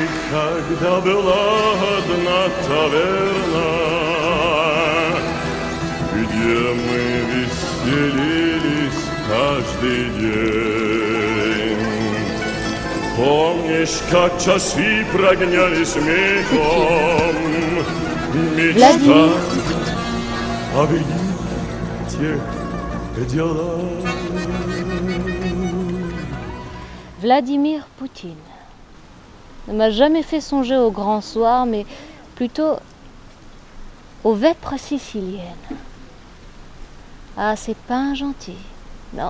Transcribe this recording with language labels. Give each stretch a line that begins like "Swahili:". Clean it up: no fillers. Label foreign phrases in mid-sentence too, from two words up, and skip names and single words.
Russian: Когда была одна таверна, где мы веселились каждый день. Помнишь, как часы прогоняли смехом, мечта о великих делах.
French: Vladimir Poutine ne m'a jamais fait songer au grand soir, mais plutôt aux vêpres siciliennes. Ah, c'est pas un gentil, non.